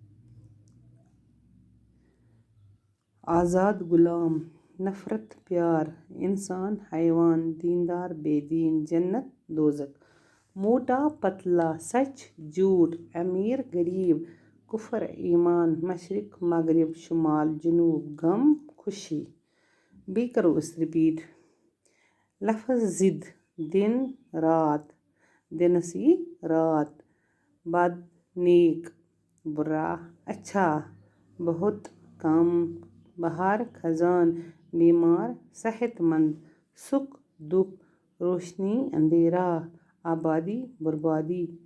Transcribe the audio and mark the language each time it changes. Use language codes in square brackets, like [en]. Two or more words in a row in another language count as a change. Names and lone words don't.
[ur] آزاد غلام. نفرت پیار. انسان حیوان. دیندار بے دین. جنت دوزخ. موٹا پتلا. سچ جھوٹ. امیر غریب. کفر ایمان. مشرق مغرب. شمال جنوب. غم خوشی. [ks] بیٚیہِ کرو أسۍ رِپیٖٹ. [ur] لفظ ضد. دن رات. [ks] دنس یی رات. [ur] بد نیک. برا اچھا. بہت کم. بہار خزان. بیمار صحت مند. سکھ دکھ. روشنی اندھیرا. آبادی بربادی.